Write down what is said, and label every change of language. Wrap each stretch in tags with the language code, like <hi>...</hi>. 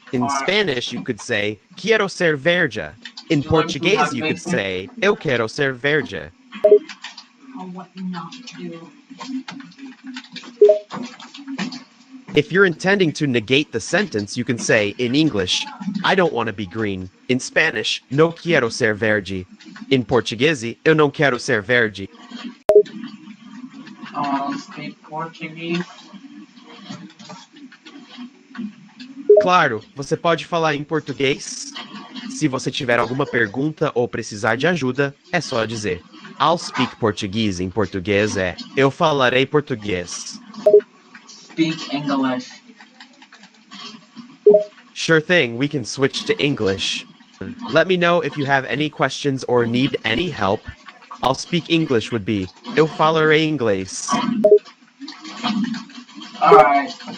<en>In Spanish, you could say,</en> <es>quiero ser verde.</es> <en>In Portuguese, you could say,</en> <pt>eu quero ser verde.</pt> <en>What not to do. If you're intending to negate the sentence, you can say, in English, I don't want to be green. In Spanish,</en> <es>no quiero ser verde.</es> <en>In Portuguese,</en> <pt>eu não quero ser verde.</pt> <en>Speak Portuguese.</en> <pt>Claro, você pode falar em português. Se você tiver alguma pergunta ou precisar de ajuda, é só dizer.</pt> <en>I'll speak Portuguese</en> <pt>em português é eu falarei português.</pt> <en>Speak English. Sure thing, we can switch to English. Let me know if you have any questions or need any help. I'll speak English would be</en> <pt>eu falarei inglês.</pt> <en>Alright.</en>